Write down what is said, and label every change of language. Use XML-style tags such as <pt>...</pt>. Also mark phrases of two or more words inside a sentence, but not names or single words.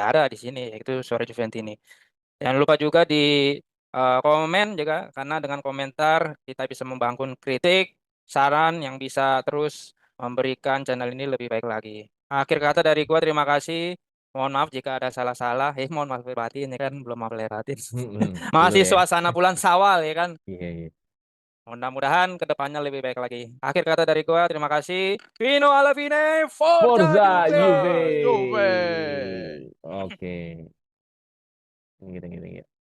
<id>Ya ada di sini, yaitu Suara Juventus ini. Jangan lupa juga di komen juga, karena dengan komentar kita bisa membangun kritik, saran yang bisa terus memberikan channel ini lebih baik lagi. Akhir kata dari gua terima kasih. Mohon maaf jika ada salah-salah. Mohon maaf lahir batin ya kan, belum maaf lahir batin. Dulu Masih ya. suasana bulan Syawal ya kan. Iya, iya. Mudah-mudahan kedepannya lebih baik lagi. Akhir kata dari gua terima kasih.</id> <it>Vino alla fine, Forza Forza Juve! Juve. Juve.</it> <id>Oke. Gitu, gitu, gitu.</id>